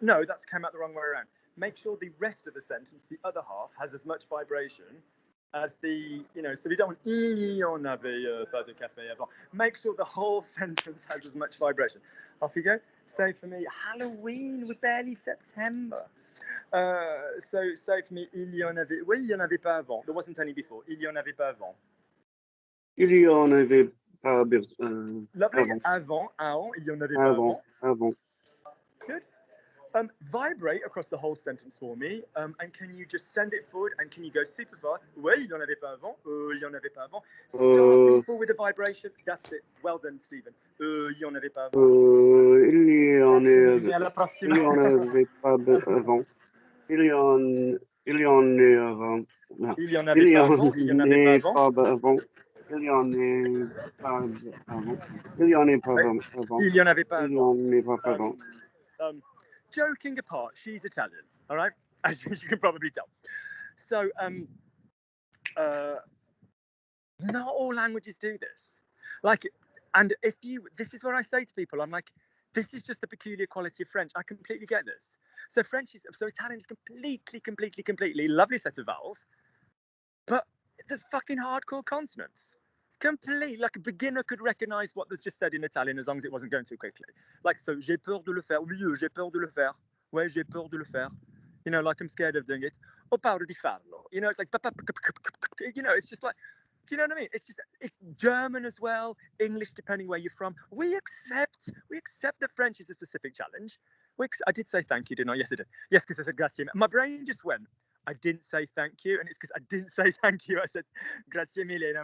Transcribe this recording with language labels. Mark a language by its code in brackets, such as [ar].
[en] No, that's came out the wrong way around. Make sure the rest of the sentence, the other half, has as much vibration as the, so we don't want [fr] il y en avait pas de café avant. [en] Make sure the whole sentence has as much vibration. Off you go. Say for me, Halloween, we're barely September. So say for me, [fr] il y en avait, oui, il y en avait pas avant. [en] There wasn't any before. [fr] Il y en avait pas avant. Il y en avait pas [en] Lovely. [fr] avant. Avant, il y en avait pas avant. Avant. [en] Good. Vibrate across the whole sentence for me, and can you just send it forward, and can you go super fast? [fr] Oui, il y en avait pas avant. Il y en avait pas avant. [en] Start people with a vibration. That's it. Well done, Stephen. [fr] Il y en avait pas avant. Il y en avait À la prochaine. pas avant. Il y en est avant. Non. Il y en avait pas avant. Il y en avait pas avant. pas avant. Il y en est pas avant. Il y en est pas avant. Il y en avait pas Il y avant. en est pas avant. [en] Joking apart, she's Italian, all right? As you can probably tell. So, not all languages do this. Like, and this is what I say to people. I'm like, this is just the peculiar quality of French. I completely get this. So Italian is completely lovely set of vowels, but there's fucking hardcore consonants. Complete, like a beginner could recognize what was just said in Italian as long as it wasn't going too quickly. Like, so, [fr] j'ai peur de le faire. Oui, j'ai peur de le faire. Ouais, j'ai peur de le faire. [en] Like I'm scared of doing it. [it] Ho paura di farlo. [en] It's like, it's just like, do you know what I mean? It's just German as well, English, depending where you're from. We accept that French is a specific challenge. I did say thank you, didn't I? Yes, I did. Yes, because I said grazie. My brain just went, I didn't say thank you, and it's because I didn't say thank you. I said [it] grazie mille.